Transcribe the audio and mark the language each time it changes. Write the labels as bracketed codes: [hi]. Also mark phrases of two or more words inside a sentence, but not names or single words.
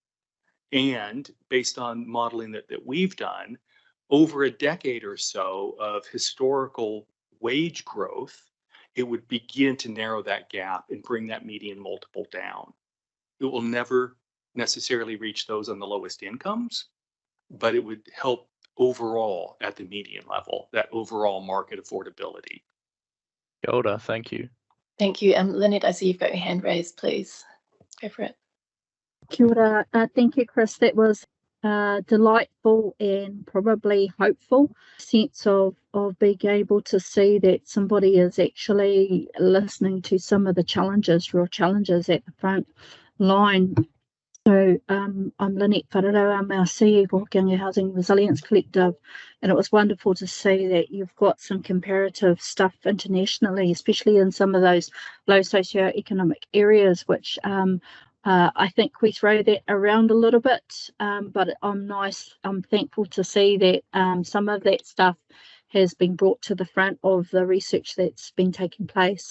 [en] And based on modeling that we've done, over a decade or so of historical wage growth, it would begin to narrow that gap and bring that median multiple down. It will never necessarily reach those on the lowest incomes, but it would help overall at the median level, that overall market affordability. [mi] Kia ora, [en] thank you. Thank you. Lynette, I see you've got your hand raised, please. Go for it. [mi] Kia ora. [en] Thank you, Chris. That was delightful and probably hopeful sense of being able to see that somebody is actually listening to some of the real challenges at the front line. So I'm Lynette Wharara, I'm our CEO for Hokianga Housing Resilience Collective, and it was wonderful to see that you've got some comparative stuff internationally, especially in some of those low socioeconomic areas, which I think we throw that around a little bit, but I'm thankful to see that some of that stuff has been brought to the front of the research that's been taking place.